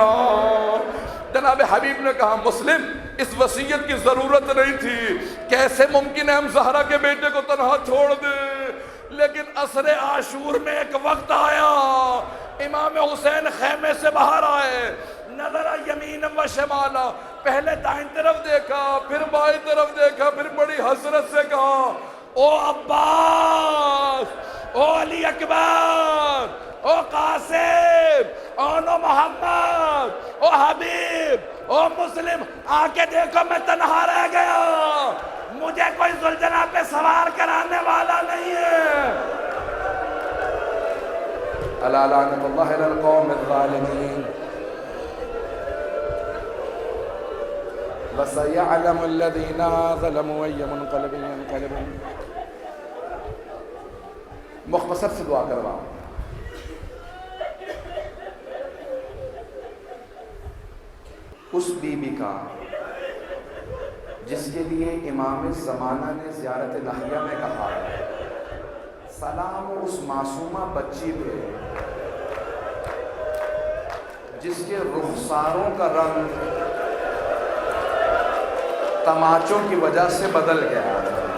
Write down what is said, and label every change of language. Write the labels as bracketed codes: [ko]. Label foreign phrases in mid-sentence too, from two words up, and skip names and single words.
[ur] جناب حبیب نے کہا مسلم اس وصیت کی ضرورت نہیں تھی، کیسے ممکن ہے ہم زہرا کے بیٹے کو تنہا چھوڑ دیں؟ لیکن عصر عاشور میں ایک وقت آیا، امام حسین خیمے سے باہر آئے، [ar] نظر یمین و شمالا، [ur] پہلے دائیں طرف دیکھا پھر بائیں طرف دیکھا، پھر بڑی حسرت سے کہا او عباس، او علی اکبر، او قاسم، او نو محمد، او حبیب، او مسلم، آ کے دیکھو میں تنہا رہ گیا، مجھے کوئی ذوالجناح پہ سوار کرانے والا نہیں ہے۔ [ar] الا لعنت اللہ علی القوم الظالمین۔ وَسَيَعْلَمُ الَّذِينَ ظَلَمُوا أَيَّ مُنْقَلَبٍ يَنْقَلِبُونَ۔ [ur] مختصر سے دعا کرواؤں۔ اس بی بی کا جس کے لیے امام زمانہ نے زیارت ناحیہ میں کہا سلام اس معصومہ بچی پہ جس کے رخساروں کا رنگ تماچوں کی وجہ سے بدل گیا تھا۔